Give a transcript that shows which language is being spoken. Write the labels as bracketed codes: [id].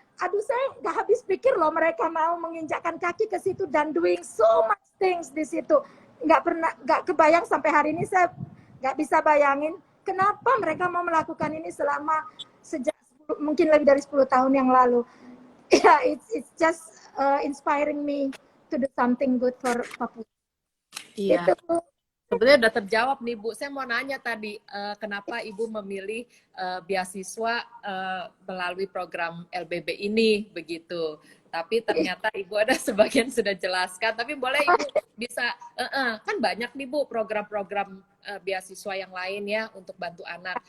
[id] Aduh, saya nggak habis pikir loh mereka mau menginjakkan kaki ke situ dan [en] doing so much things [id] di situ. Nggak kebayang sampai hari ini, saya nggak bisa bayangin kenapa mereka mau melakukan ini selama sejak mungkin lebih dari 10 tahun yang lalu. [en] Yeah, it's just inspiring me to do something good for Papua. [id] Iya. Itu. Sebenarnya udah terjawab nih Bu. Saya mau nanya tadi, kenapa Ibu memilih beasiswa melalui program LBB ini begitu. Tapi ternyata Ibu ada sebagian sudah jelaskan. Tapi boleh Ibu bisa, kan banyak nih Bu program-program beasiswa yang lain ya untuk bantu anak.